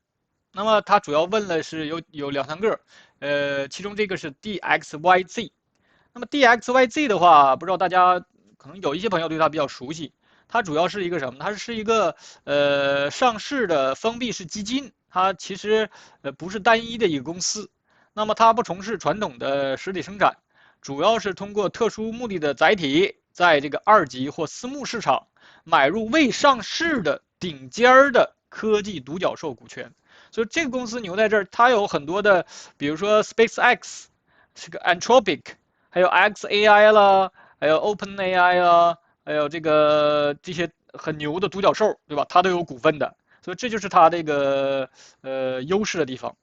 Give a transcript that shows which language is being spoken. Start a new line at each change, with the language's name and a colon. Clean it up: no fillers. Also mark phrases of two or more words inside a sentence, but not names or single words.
Chinese: 那麼他主要問的是有兩三個，其中這個是 DXYZ。那麼 DXYZ 的話，不知道大家可能有一些朋友對它比較熟悉。它主要是一個什麼？它是一個上市的封閉式基金，它其實不是單一的一個公司。那麼它不從事傳統的實體生產，主要是通過特殊目的的載體，在這個二級或私募市場買入未上市的頂尖的科技獨角獸股權。所以這個公司牛在這兒，它有很多的，比如說 SpaceX， 這個 Anthropic， 還有 xAI 啦，還有 OpenAI 啦，還有這些很牛的獨角獸，對吧？它都有股份的，所以這就是它這個優勢的地方。